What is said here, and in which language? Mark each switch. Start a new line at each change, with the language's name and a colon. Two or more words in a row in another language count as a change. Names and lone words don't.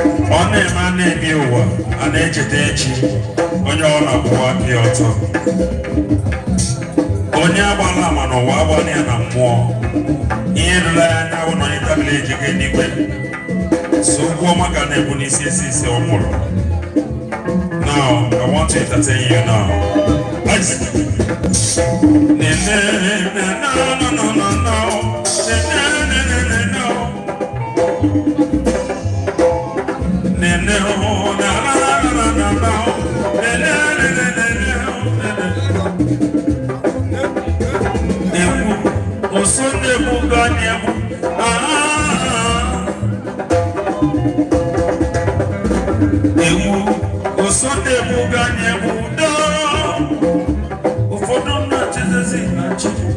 Igbo: Ọ na-eme a na-ebi ụwa, a na-echeta echi, onye ọ na-akwụwa aka ya ọtọ. Onye agbala ama n'ụwa, agbala ya na mmụọ. Ihe ruru ya anya bụ na onye tabili ejego eluigwe. So, okwu ọma ka na-ebu n'isi esi isi ọ mụrụ.
English: Now, I want to entertain you now. Ice. Ne, ne, ne, ne, no, no, no, no, no. Ne, ne, ne, ne, ne, no. Ne, ne, oh, na, na, na, na, na, na, na. Ne, ne, ne, ne, ne, ne, oh, ne, ne.
Igbo: Ekwu, oso na-egbu gị anya egbu. Ah, ewu, osode bụ ganye bụ udo. Ụfọdụ na-echezezi na chi.